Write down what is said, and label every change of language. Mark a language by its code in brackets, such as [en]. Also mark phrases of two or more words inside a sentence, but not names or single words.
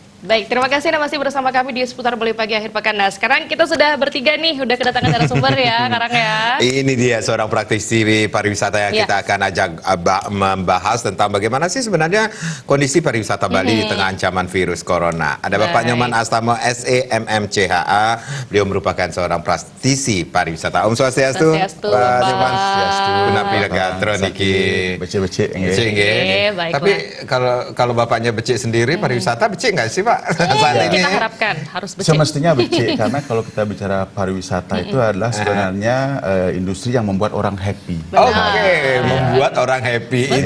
[id] Baik, terima kasih Anda masih bersama kami di seputar Bali Pagi akhir pekan. Nah, sekarang kita sudah bertiga nih, udah kedatangan narasumber ya, Karang ya. Ini dia seorang praktisi pariwisata yang kita akan ajak membahas tentang bagaimana sih sebenarnya kondisi pariwisata Bali di tengah ancaman virus corona. Ada Bapak Nyoman Astamo, SEMMCHA. Beliau merupakan seorang praktisi pariwisata. [ban] Om Swastiastu. [id] Pak Nyoman. [ban] Gunapi Gatro niki. Becik-becik. [id] Baiklah. Tapi kalau bapaknya becik sendiri, pariwisata becik nggak sih Pak? Saat ini Kita harapkan harus becik. Semestinya becik, karena kalau kita bicara pariwisata itu adalah sebenarnya industri yang membuat orang happy. Membuat orang happy. Betul.